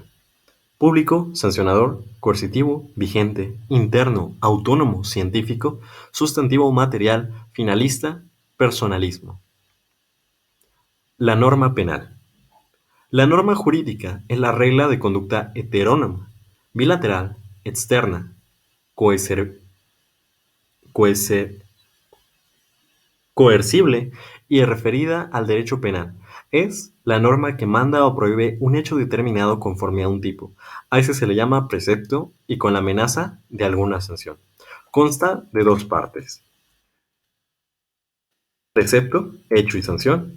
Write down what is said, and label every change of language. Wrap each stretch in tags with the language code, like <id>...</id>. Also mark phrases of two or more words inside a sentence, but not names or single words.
<es>Público, sancionador, coercitivo, vigente, interno, autónomo, científico, sustantivo material, finalista, personalismo. La norma penal. La norma jurídica es la regla de conducta heterónoma, bilateral, externa, coercer- coercer- coercible y referida al derecho penal. Es la norma que manda o prohíbe un hecho determinado conforme a un tipo. A ese se le llama precepto y con la amenaza de alguna sanción. Consta de dos partes. Precepto, hecho y sanción.</es>